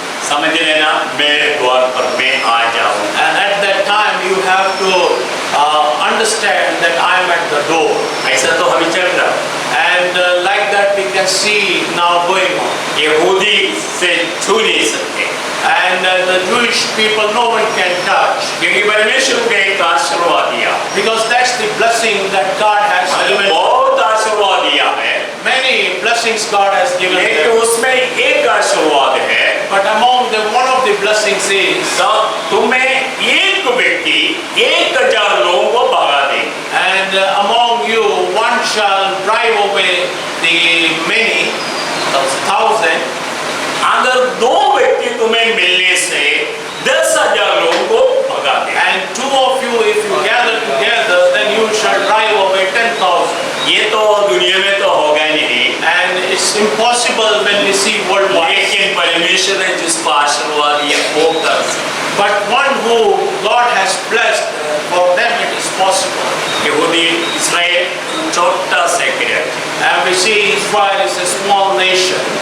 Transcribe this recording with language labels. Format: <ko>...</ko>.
<hi>समझ लेना, मेरे द्वार पर मैं आ जाऊं।</hi> <en>And at that time you have to understand that I am at the door.</en> <hi>ऐसा तो हमें चल रहा,</hi> <en>And like that we can see now going on.</en> <hi>यहूदी से छू नहीं सकते,</hi> <en>And the Jewish people no one can touch,</en> <hi>क्योंकि परमेश्वर का एक आशीर्वाद दिया,</hi> <en>because that's the blessing that God has given.</en> <hi>बहुत आशीर्वाद दिया है,</hi> <en>Many blessings God has given</en> <hi>लेकिन</hi> <en>them.</en> <hi>उसमें एक आशीर्वाद है,</hi> <en>But among them, one of the blessings is,</en> <hi>तो तुम्हें एक व्यक्ति 1000 लोगों को भगा देंगे।</hi> <en>and among you one shall drive away the many, 1,000.</en> <hi>अगर 2 व्यक्ति तुम्हें मिलने से 10,000 लोगों को भगा देंगे।</hi> <en>And two of you, if you gather together, then you shall drive away 10,000.</en> <hi>ये तो दुनिया में तो होगा नहीं,</hi> <en>And it's impossible when we see worldwide.</en> <hi>लेकिन परमेश्वर ने जिसको आशीर्वाद दिया वो कर सकता।</hi> <en>But one who God has blessed, for them it is possible.</en> <hi>यहूदी इस्राएल छोटा सा राज्य,</hi> <en>And we see Israel is a small nation.</en>